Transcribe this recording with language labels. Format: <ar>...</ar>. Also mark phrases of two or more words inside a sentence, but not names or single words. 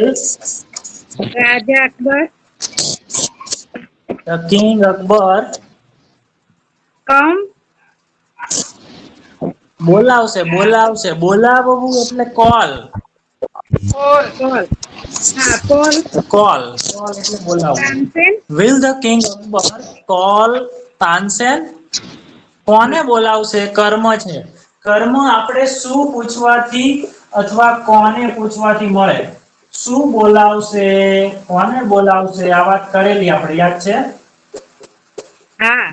<en>Raja Akbar the king Akbar come</en> <gu>બોલાવશે બોલાવવું એટલે કોલ</gu> <en>call</en> <gu>કોલ એટલે બોલાવવું</gu> <en>Tansen will the king Akbar call</en> <gu>તાનસેન કોને બોલાવશે કર્મ છે કર્મ આપણે શું પૂછવાથી અથવા કોને પૂછવાથી મળે? શું બોલાવશે, કોને બોલાવશે, આ વાત કરેલી આપણે, યાદ છે? હા.</gu>